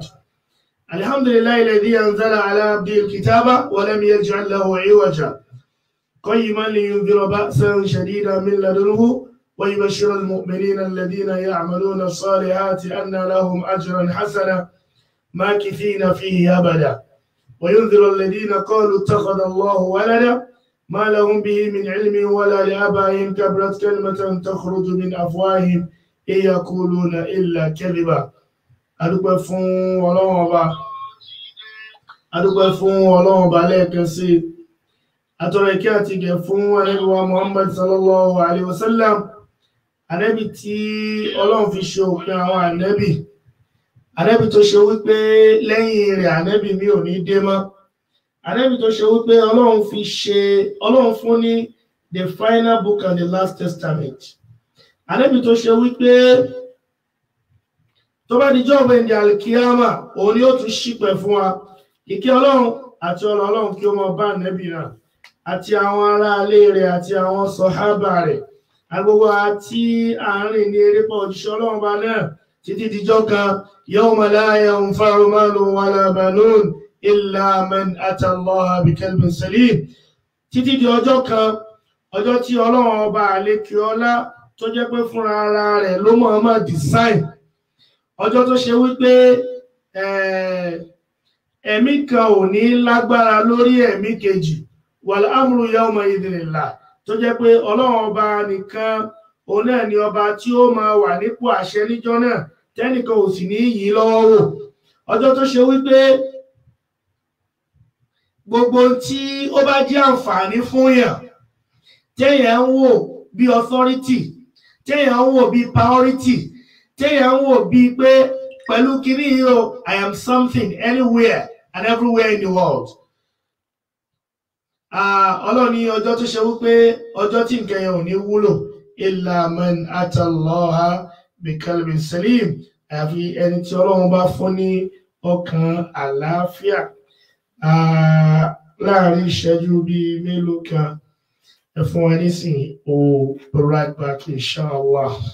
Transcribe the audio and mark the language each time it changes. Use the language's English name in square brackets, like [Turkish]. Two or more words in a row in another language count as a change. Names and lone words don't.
[Arabic] الحمد لله الذي أنزل على عبده الكتاب ولم يجعل له عوجا قيما لينذر بأسا شديدا من لدنه ويبشر المؤمنين الذين يعملون الصالحات أن لهم أجرا حسنا ماكثين فيه أبدا وينذر الذين قالوا اتخذ الله ولدا ما لهم به من علم ولا لآبائهم كبرت كلمة تخرج من أفواههم إن يقولون إلا كذبا. [Yoruba] adúpẹ́ fún Ọlọ́run Ọba, adúpẹ́ fún Ọlọ́run Ọba lẹ́ẹ̀kan sí. Atọrọ ìkẹ́ àti ìgẹ̀ fún Ànábì wa Muhammad [Arabic] صلى الله عليه وسلم, [Yoruba] Ànábì tí Ọlọ́run fi ṣe òpin àwọn ànábì, Ànábì tó ṣe wípé lẹ́yìn rẹ̀ ànábì mi ò ní dé mọ́, Ànábì tó ṣe wípé Ọlọ́run fún ní [English] the final book and the last testament, [Yoruba] Ànábì tó ṣe wípé tó bá di jọ́ ọ̀gbìn alkiyama òun ni ó tún ṣìpẹ̀ fún wa. Ìkẹ́ Ọlọ́run àti Ọlọ́run kí ó máa bá ànábì náà àti àwọn ará ilé rẹ̀ àti àwọn sọ̀hábà rẹ̀, agbogbo àti àárín ní erépa òjíṣẹ́ Ọlọ́run bá náà títí dijọ́ kan [Arabic] يوم لا ينفع مال ولا بنون إلا من أتى الله بقلب سليم. [Yoruba] Títí di ọjọ́ kan, ọjọ́ tí Ọlọ́run ọba àlékè ọlá tó jẹ́ pé fúnra ara rẹ̀ ló mọ̀ọ́mọ̀ design ọjọ́ tó ṣe wípé ẹ̀mí kan ò ní lágbára lórí ẹ̀mí kejì [Arabic] والأمر يومئذ لله [Yoruba] tó jẹ́ pé ọlọ́run ọba nìkan òun náà ni ọba tí ó máa wà nípò àṣẹ níjọ́ náà tẹ́nìkan ò sì ní yí lọ́wọ́ wò ọjọ́ tó ṣe wípé gbogbo tí ó bá jẹ́ àǹfààní fún yàn téèyàn ń wò bí authority téèyàn ń wò bí priority téèyàn ń wò bí pé pẹ̀lú kiri yìí o [English] I am something anywhere and everywhere in the world. [Yoruba] Ọlọ́run ní ọjọ́ tó ṣe wípé ọjọ́ tí nǹkan yẹn ò ní wúlò [Arabic] إلا من أتى الله بقلب سليم [Yoruba] àfi ẹni tí Ọlọ́run bá fún ní ọkàn àlàáfíà. Láàrin ìṣẹ́jú bíi mélòó kan ẹ fún wa nísìnyí o [English] right back [Yoruba] inshallah.